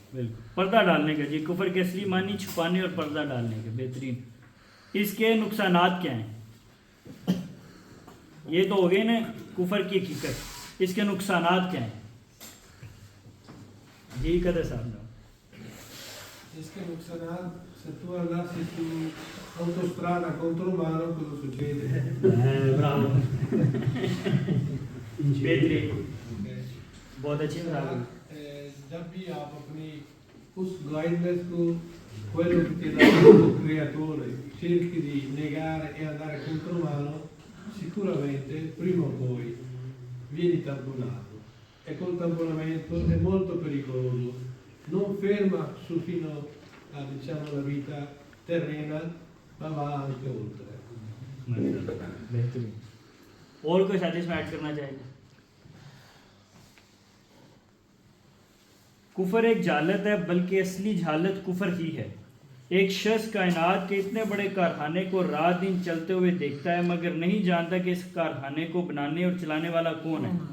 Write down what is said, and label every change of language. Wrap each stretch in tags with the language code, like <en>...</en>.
<ur>بالکل, پردہ ڈالنے کا. جی, کفر کے اصلی معنی چھپانے اور پردہ ڈالنے کا. بہترین. اس کے نقصانات کیا ہیں؟ یہ تو ہو گئے نا کفر کی حقیقت. اس کے نقصانات کیا ہیں؟ جی کہتے صاحب نے.</ur> <it>Es che se tu andassi su autostrada contro un mano cosa succede?</it> <ur>Bravo. بہترین, بہت اچھی بات. جب بھی آپ اپنی اس guidance کو</ur> <it>quello che ti dà il tuo creatore cerchi di negare e andare contro mano, sicuramente prima o poi vieni tamponato, e col tamponamento è molto pericoloso. Non ferma su fino a diciamo la vita terrena, ma va anche oltre.</it> <ur>بہترین. اور کوئی ساتھ اس میں add کرنا چاہے گا؟ کفر ایک جہالت ہے, بلکہ اصلی جہالت کفر ہی ہے. ایک شخص کائنات کے اتنے بڑے کارخانے کو رات دن چلتے ہوئے دیکھتا ہے, مگر نہیں جانتا کہ اس کارخانے کو بنانے اور چلانے والا کون ہے.</ur>